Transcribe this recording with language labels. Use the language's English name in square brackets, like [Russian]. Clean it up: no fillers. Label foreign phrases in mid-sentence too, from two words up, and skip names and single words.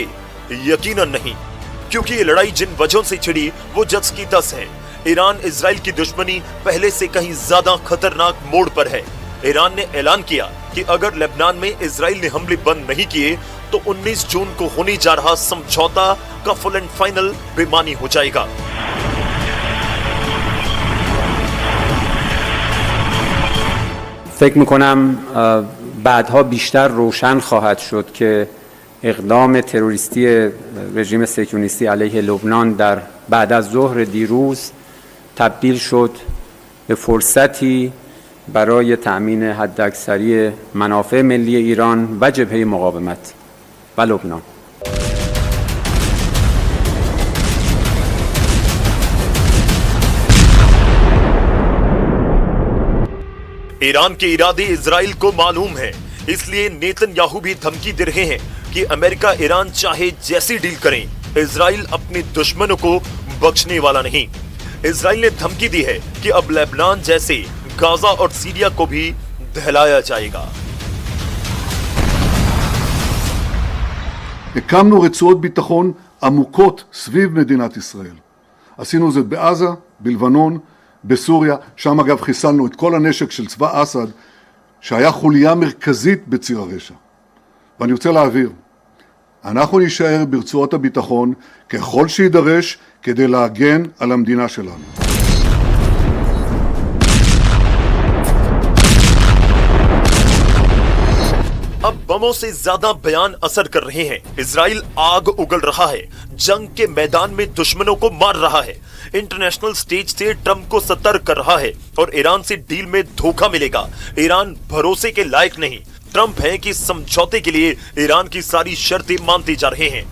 [Hindi] यकीनन नहीं, क्योंकि ये लड़ाई जिन वजहों से छिड़ी वो 10 की 10 है। ईरान इजराइल की दुश्मनी पहले से कहीं ज्यादा खतरनाक मोड़ पर है। ईरान ने ऐलान किया कि अगर लेबनान में इजराइल ने हमले बंद नहीं किए तो 19 जून को होने जा रहा समझौता का [English] full and final [Hindi] बेमानी हो जाएगा। [Persian] فکر میکنم بعدها بیشتر روشن خواهد شد که اقدام تروریستی رژیم صهیونیستی علیه لبنان در بعد از ظهر دیروز تبدیل شد به فرصتی برای تأمین حداکثری منافع ملی ایران و جبهه مقاومت و لبنان. [Hindi] ईरान के इरादे इजराइल को मालूम है, इसलिए नेतन्याहू भी धमकी दे रहे हैं कि अमेरिका ईरान चाहे जैसी डील करें, इजराइल अपने दुश्मनों को बख्शने वाला नहीं। इजराइल ने धमकी दी है कि अब लेबनान जैसे गाजा और सीरिया को भी दहलाया जाएगा। [Hebrew] הקמנו רצועות ביטחון עמוקות סביב מדינת ישראל. עשינו זאת בעזה, בלבנון, בסוריה, שם אגב חיסלנו את כל הנשק של צבא אסד, שהיה חוליה מרכזית בציר הרשע. ואני רוצה להעביר, אנחנו נשאר ברצועות הביטחון ככל שידרש כדי להגן על המדינה שלנו. [Hindi] अब बमों से ज्यादा बयान असर कर रहे हैं। इजराइल आग उगल रहा है, जंग के मैदान में दुश्मनों को मार रहा है, [English] international stage [Hindi] से ट्रंप को सतर्क कर रहा है और ईरान से डील में धोखा मिलेगा, ईरान भरोसे के लायक नहीं, ट्रंप हैं कि समझौते के लिए ईरान की सारी शर्तें मानते जा रहे हैं।